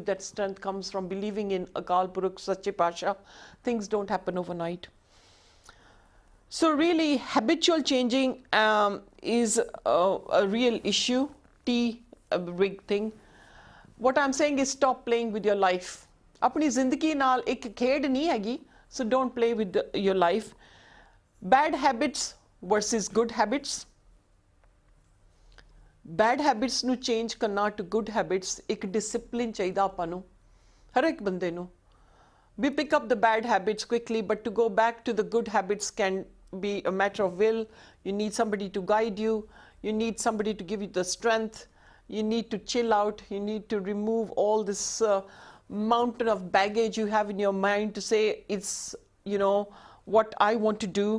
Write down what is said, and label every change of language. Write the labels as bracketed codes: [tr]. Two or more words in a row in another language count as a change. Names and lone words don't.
[en] That strength comes from believing in Akal Purukh Sache Pasha. Things don't happen overnight. So really, habitual changing is a real issue. A big thing. What I'm saying is stop playing with your life. [pa] ਆਪਣੀ ਜ਼ਿੰਦਗੀ ਨਾਲ ਇੱਕ ਖੇਡ ਨਹੀਂ ਹੈਗੀ. [en] So don't play with your life. Bad habits versus good habits. Bad habits [pa] nu change karna [en] to good habits, [pa] ਇੱਕ discipline ਚਾਹੀਦਾ ਆਪਾਂ ਨੂੰ, ਹਰ ਇੱਕ ਬੰਦੇ ਨੂੰ. [en] We pick up the bad habits quickly, but to go back to the good habits can be a matter of will. You need somebody to guide you. You need somebody to give you the strength. You need to chill out. You need to remove all this mountain of baggage you have in your mind to say it's, you know, what I want to do.